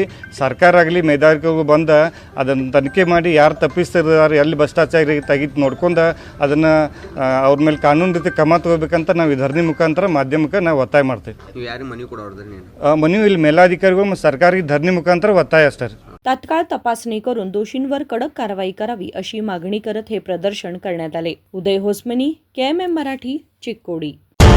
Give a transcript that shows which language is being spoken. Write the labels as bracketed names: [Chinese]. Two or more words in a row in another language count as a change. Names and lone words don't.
[Kannada] ಸರ್ಕಾರ ಆಗಲಿ ಮೇಲಾಧಿಕಾರಿಗಳು ಬಂದ ಅದನ್ನು ತನಿಖೆ ಮಾಡಿ ಯಾರು ತಪ್ಪಿಸ್ತಿದ್ದಾರೆ, ಎಲ್ಲಿ ಭ್ರಷ್ಟಾಚಾರ ತೆಗಿತು ನೋಡ್ಕೊಂಡು ಅದನ್ನು ಅವ್ರ ಮೇಲೆ ಕಾನೂನು ರೀತಿ ಕ್ರಮ ತಗೋಬೇಕಂತ ನಾವು ಈ ಧರಣಿ ಮುಖಾಂತರ ಮಾಧ್ಯಮಕ್ಕೆ ನಾವು ಒತ್ತಾಯ ಮಾಡ್ತೀವಿ। ಮನವಿ ಇಲ್ಲಿ ಮೇಲಾಧಿಕಾರಿಗಳು ಮತ್ತು ಸರ್ಕಾರಿ ಧರಣಿ ಮುಖಾಂತರ ಒತ್ತಾಯ ಅಷ್ಟೇ। [Marathi] तात्काळ तपासणी करून दोषींवर कडक कारवाई करावी अशी मागणी करत हे प्रदर्शन करण्यात आले। उदय होसमनी, KMM मराठी, चिकोडी।